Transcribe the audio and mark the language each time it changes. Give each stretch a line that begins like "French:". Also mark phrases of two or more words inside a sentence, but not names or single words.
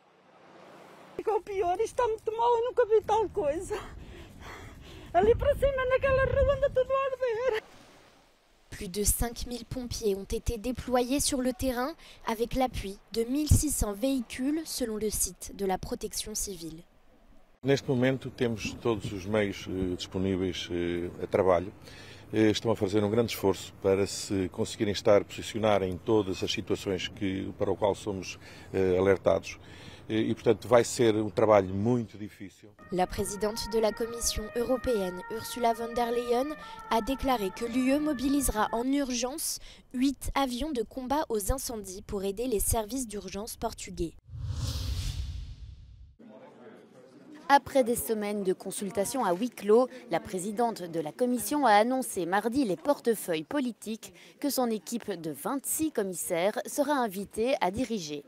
French: Plus de 5000 pompiers ont été déployés sur le terrain avec l'appui de 1600 véhicules selon le site de la protection civile.
Portuguese: Neste momento temos todos os meios disponíveis a trabalho. Estão a fazer grande esforço para se conseguirem posicionar em todas as situações para o qual somos alertados. E, portanto, vai ser trabalho muito difícil.
French: La présidente de la Commission européenne, Ursula von der Leyen, a déclaré que l'UE mobilisera en urgence 8 avions de combat aux incendies pour aider les services d'urgence portugais. Après des semaines de consultations à huis clos, la présidente de la Commission a annoncé mardi les portefeuilles politiques que son équipe de 26 commissaires sera invitée à diriger.